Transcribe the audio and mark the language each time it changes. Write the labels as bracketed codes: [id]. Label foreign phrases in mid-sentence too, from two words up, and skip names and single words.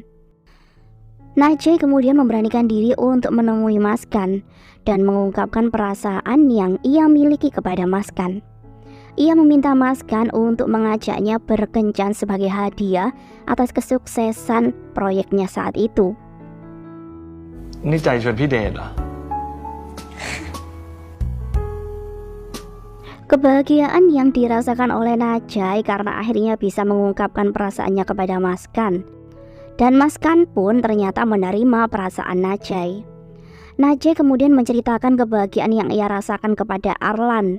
[id] Najee kemudian memberanikan diri untuk menemui Mas Khan dan mengungkapkan perasaan yang ia miliki kepada Mas Khan. Ia meminta Mas Khan untuk mengajaknya berkencan sebagai hadiah atas kesuksesan proyeknya saat itu. [th] นี่ใจชวนพี่เดทเหรอ [id] Kebahagiaan yang dirasakan oleh Najee karena akhirnya bisa mengungkapkan perasaannya kepada Mas Khan. Dan Mas Khan pun ternyata menerima perasaan Najee. Najee kemudian menceritakan kebahagiaan yang ia rasakan kepada Arlan.